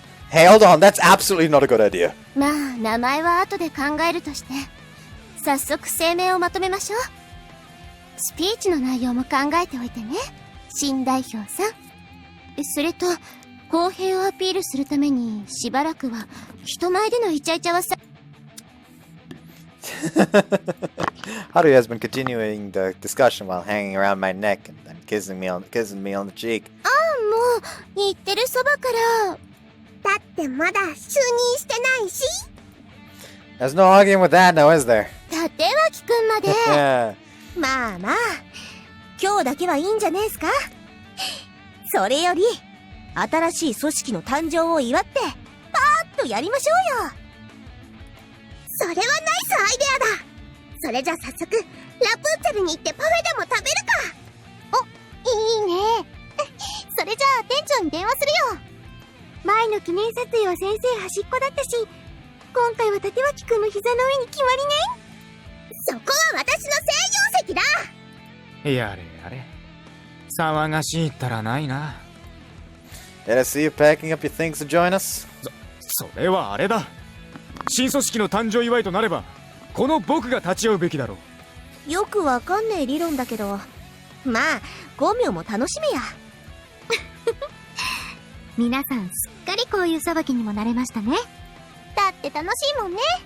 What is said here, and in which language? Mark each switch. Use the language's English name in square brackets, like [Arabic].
[English] Hey, hold on, that's absolutely not a good idea. [Japanese] まあ、名前は後で考えるとして、早速声明をまとめましょう。スピーチの内容も考えておいてね、新代表さん。それと、公平をアピールするために、しばらくは、人前でのイチャイチャはさ、 [English] Haruhi has been continuing the discussion while hanging around my neck and then kissing me on the cheek. [Japanese] もう、言ってるそばから、だってまだ就任してないし。 [English] There's no arguing with that now, is there? [Japanese] 立脇くんまで。 [English] Yeah. [Japanese] まあまあ、今日だけはいいんじゃねえすか。それより、新しい組織の誕生を祝って、パーッとやりましょうよ。それはナイスアイデアだ。それじゃ早速、ラプンツェルに行ってパフェでも食べるか。お、いいね。それじゃあ店長に電話するよ。前の記念撮影は先生端っこだったし、今回は立脇くんの膝の上に決まりね。そこは私の専用席だ。やれやれ。騒がしいったらないな。 [English] Did I see you packing up your things to join us? [Japanese] それはあれだ。新組織の誕生祝いとなれば、この僕が立ち会うべきだろう。よくわかんねえ理論だけど、まあ、5秒も楽しみや。皆さんすっかりこういう裁きにもなれましたね。だって楽しいもんね。